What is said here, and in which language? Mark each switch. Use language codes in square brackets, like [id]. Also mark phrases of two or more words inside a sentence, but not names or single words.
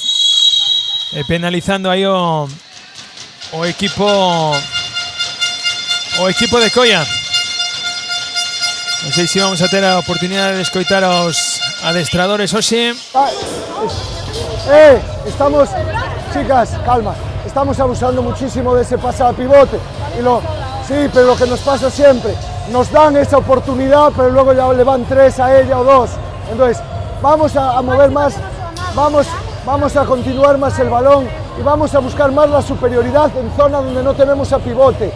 [gl] Penalizando aí o equipo de Coia. Non sei se vamos a ter a oportunidade de escoitar aos adestradores hoxe. [es] Estamos, chicas, calma, estamos abusando muchísimo de ese pase al pivote. Sí, pero lo que nos pasa siempre, nos dan esa oportunidad, pero luego ya le van 3 a ella o 2. Entonces, vamos a mover más, vamos a continuar más el balón y vamos a buscar más la superioridad en zona donde no tenemos a pivote.